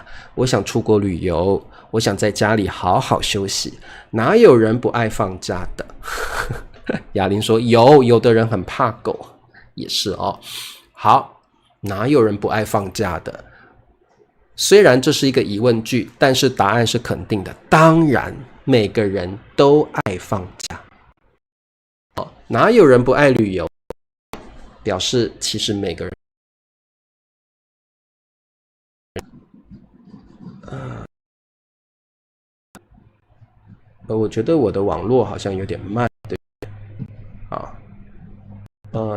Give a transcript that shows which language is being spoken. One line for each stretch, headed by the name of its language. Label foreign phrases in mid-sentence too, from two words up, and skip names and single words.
Chinese: 我想出國旅遊，我想在家裡好好休息。哪有人不愛放假的？雅玲說有的人很怕狗，也是哦。好，哪有人不愛放假的？雖然這是一個疑問句，但是答案是肯定的。當然每個人都愛放假。哪有人不愛旅遊？表示其實每個人。我覺得我的網絡好像有點慢，對啊。